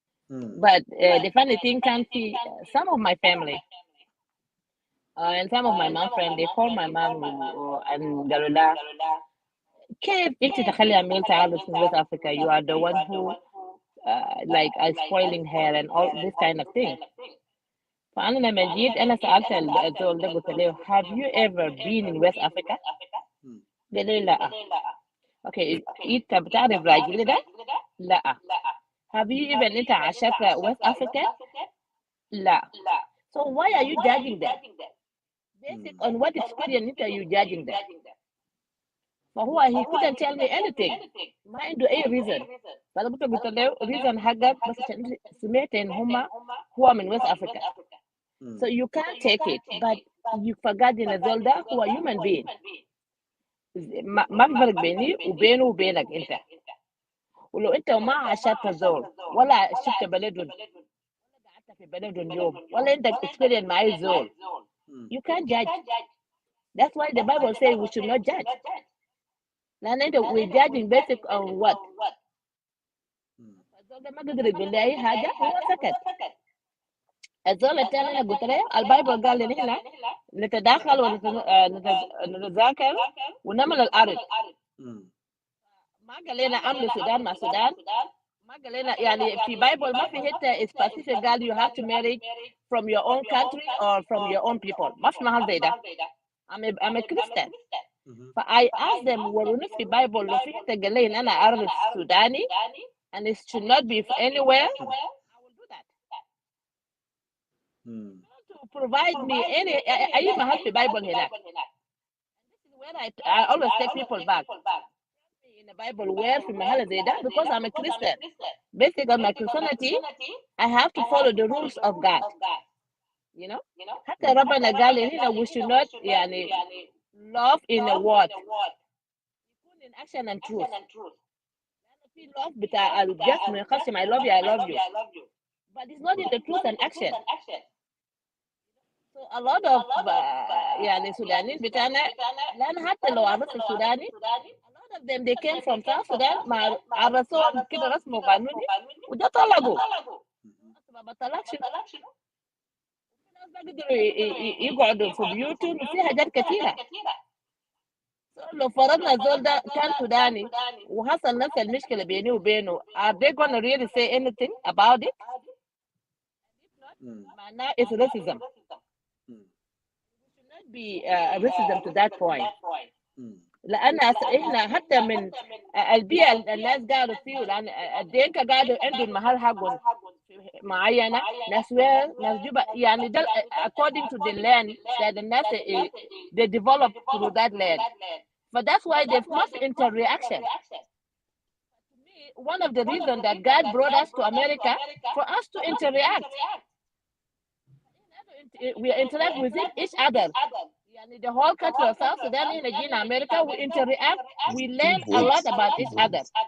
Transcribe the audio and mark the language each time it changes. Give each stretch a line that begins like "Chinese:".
English: But the funny thing can see some of my family and some of my mom friends, they call my mom and
Arabic: قالوا لها كيف انت تخلي أميل تعالوا في
English: West Africa? You are the one who like are spoiling her and all this kind of thing.
Arabic: فأنا لما جيت أنا سألت الزول ده قلت له
English: have you ever been in West Africa؟
Arabic: قال لي لا. Okay, انت بتعرف راجل ده؟ لا.
English: Have you even
Arabic: انت عشت West Africa؟ لا.
English: So why are you judging them? Basic on what experience are you judging them? فهو he couldn't tell me anything.
Arabic: ما عنده أي reason. فأنا قلت له reason حقك بس عشان سمعت إن هما هو من West Africa.
English: So you can't take it, but you forgot in
Arabic: الزول ده هو
English: human being.
Arabic: ما في فرق بيني وبينه وبينك أنت. ولو أنت ما عاشرت زول ولا شفت بلدهم قعدت في بلدهم يوم ولا أنت experience مع زول.
English: You can't judge. That's why the Bible says we should not judge. لأن we're judging basic on what?
Arabic: الزول ده ما قدر يقول لي أي حاجة هو سكت. الزول الثاني أنا قلت له البايبل قال لي نحن نتداخل ونتذاكر ونعمل الأرض. ما قال لنا عملوا السودان مع السودان. ما قال لنا يعني في بايبل ما في حتة specific قال
English: you have to marry from your own country or from your own people.
Arabic: ما في محل زي ده.
English: I'm a Christian.
Arabic: I asked them وروني في بايبل لو في حتة قال لي إن أنا أعرف سوداني
English: and it should not be anywhere. I will do that. To provide me any
Arabic: أي محل في بايبل هناك.
English: This is where I always take people back. In the Bible where
Arabic: في محل زي ده
English: because I'm a Christian. Based on my Christianity, I have to follow the rules of God. You know?
Arabic: حتى ربنا قال هنا
English: we should not يعني love in a word. يكون in action and truth. في love بتاع just منقسم I love you. But it's not in the truth and action. So a lot of
Arabic: يعني سودانيين بتاعنا لأن حتى لو عرفت السوداني
English: a lot of them they came from South Sudan
Arabic: مع عرسوهم كده رسموا قانوني وده طلقوا ما بطلقش الناس بقدروا يقعدوا في بيوتهم وفي حاجات كثيرة. لو فرضنا الزول ده كان سوداني وحصل نفس المشكلة بيني وبينه,
English: are they gonna really say anything about it?
Arabic: معناه
English: it's racism. It should not be racism to that point.
Arabic: لأن إحنا حتى من البيئة الناس قاعدوا فيه, لأن الدينكا قاعدوا عندهم محل حقهم معينة, ناس وين ناس جوبا, يعني ده
English: according to the land that the
Arabic: ناس
English: they develop through that land. But that's why they must interaction. One of the reasons that God brought us to America for us to interact. We interact with each other. The whole country of South Sudan in America, we interact, we learn a lot about each other.